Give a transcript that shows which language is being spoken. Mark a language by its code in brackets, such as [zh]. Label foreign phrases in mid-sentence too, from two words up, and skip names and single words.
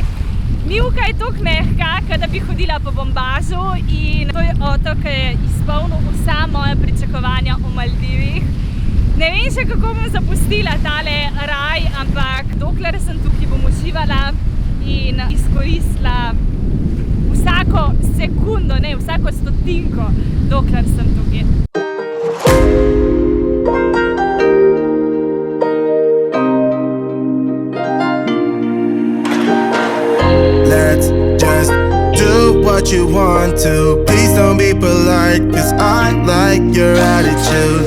[sl] Mivka je toliko mehka, kot da bi hodila po bombažu in to je otok, ki je izpolnil vsa moja pričakovanja o Maldivih. Ne vem še, kako bom zapustila tale raj, ampak dokler sem tukaj, bom uživala in izkoristila vsako sekundo, ne, vsako stotinko, dokler sem tukaj. [en] Let's just do what you want to. Please don't be polite, cause I like your attitude.